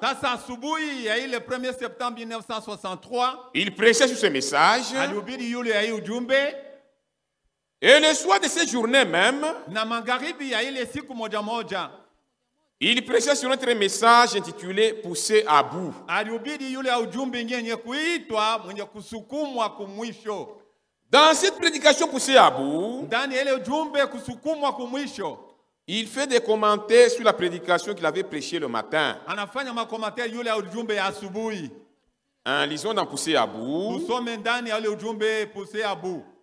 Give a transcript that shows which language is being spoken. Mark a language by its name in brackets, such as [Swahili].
[Swahili] Sasa asubuhi ya ile [French] 1er septembre [Swahili] 1963, [French] il prêchait sur ce message. [Swahili] alihubiri yule ya hii ujumbe, [French] Et le soir de cette journée même, [Swahili] na magharibi ya ile siku moja moja, [French] il prêchait sur notre message intitulé Poussé à bout. [Swahili] alihubiri yule ya ujumbe yenye kuitwa mwenye kusukumwa kumwisho. [French] Dans cette prédication Poussé à bout, [Swahili] Ndani ya ile ujumbe kusukumwa kumwisho, [French] il fait des commentaires sur la prédication qu'il avait prêchée le matin. [Swahili] anafanya makomentari yule ya ujumbe ya asubuhi. [French] Lisons dans Poussé à bout. [Swahili] Tusome ndani ya ile ujumbe Poussé à bout.